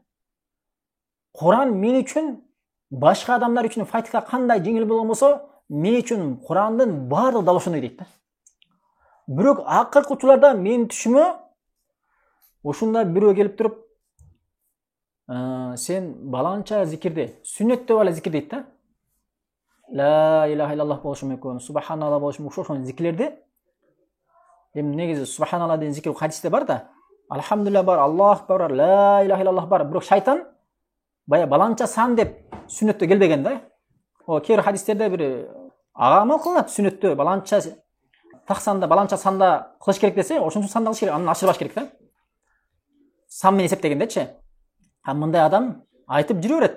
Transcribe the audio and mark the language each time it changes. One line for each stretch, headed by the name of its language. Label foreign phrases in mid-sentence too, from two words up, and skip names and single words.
Kyrgyz: Куран мен үчүн башка адамдар үчүн фатиха кандай жеңил болгон болсо, мен үчүн Курандын баардыгы дал ошондой дейт да. Бирок акыркы учурларда менин түшүмө ушундай бирөө келип туруп, сен баланча зикирди, сүннөттө бала зикир дейт да.
Arabic: لا إله إلا الله
Kyrgyz: болушу мүмкүн, субханалла болушу мүмкүн, ошол зикирлерди. Эми негизи субханалла деген зикир хадисте бар да. Алхамдулилlah бар, Аллах бар,
Arabic: لا إله إلا الله
Kyrgyz: бар. Бирок шайтан бая баланча сан деп сүннөттө келбеген да. О кээ бир хадистерде бир ага амал кылынат, сүннөттө баланча так санда, баланча санда кылыш керек десе, ошончо санда кылыш керек, анын ашырбаш керек да. Сан менен эсептегендечи. Мындай адам айтып жүрө берет.